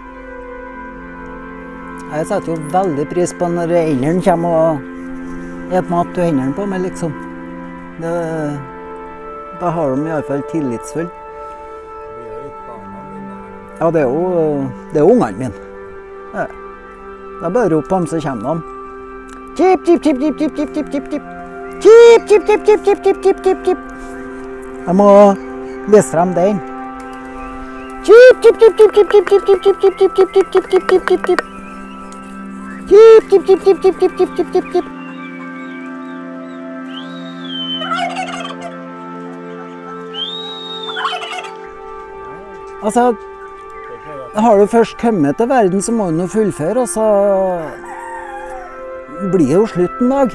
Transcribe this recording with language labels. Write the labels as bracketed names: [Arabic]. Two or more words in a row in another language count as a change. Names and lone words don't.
[Norwegian] Jeg setter jo veldig pris på når enderen kommer og et mat til hendene på meg, liksom. Da har de i alle fall tillitsfull. Ja, det er jo ungene mine. Ja. Da bare roper på dem, så kommer de. Chip, chip, chip, chip, chip, chip, chip, chip, chip. Chip, chip, chip, chip, chip, chip, chip, chip, chip. Jeg må vise frem den. Chip, chip, chip, chip, chip, chip, chip, chip, chip, chip, chip, chip, chip, chip, chip, chip, chip, chip. Chip, chip, chip, chip, chip, chip, chip, chip, chip, chip. Altså, har du først kommet til verden, så må du nå fullføre, og så blir det jo slutt en dag.